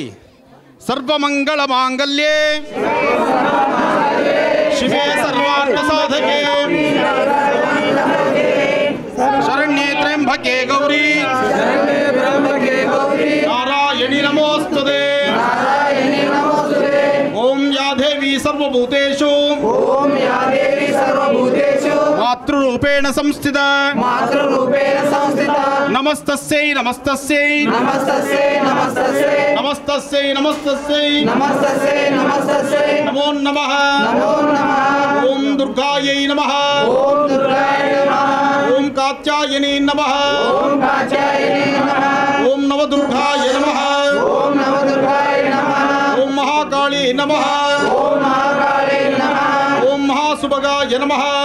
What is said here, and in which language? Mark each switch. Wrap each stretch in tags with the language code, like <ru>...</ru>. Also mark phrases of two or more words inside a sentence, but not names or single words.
<sa>ಸರ್ವಮಂಗಳ ಮಾಂಗಲ್ಯೇ ಶಿವೆ ಸರ್ವಾರ್ಥ ಸಾಧಕೆ ಶರಣ್ಯೇ ತ್ರ್ಯಂಬಕೆ ಗೌರಿ ನಾರಾಯಣಿ ನಮೋಸ್ತುತೆ. ಓಂ ಯಾ ದೇವಿ ಸರ್ವಭೂತೇಷು ಮಾತೃರೂಪೇಣ ಸಂಸ್ಥಿತ ನಮಸ್ತಸ್ಯೈ ನಮಸ್ತಸ್ಯೈ ನಮಸ್ತಸ್ಯೈ ನಮಸ್ತಸ್ಯೈ ನಮೋ ನಮಃ. ಓಂ ದುರ್ಗಾಯೈ ನಮಃ. ಓಂ ಕಾತ್ಯಾಯನಿ ನಮಃ. ಓಂ ನವದುರ್ಗಾಯ ನಮಃ. ಓಂ ಮಹಾಕಾಳಿ ನಮಃ. ಓಂ ಮಹಾಸುಭಗಾಯ ನಮಃ.</sa>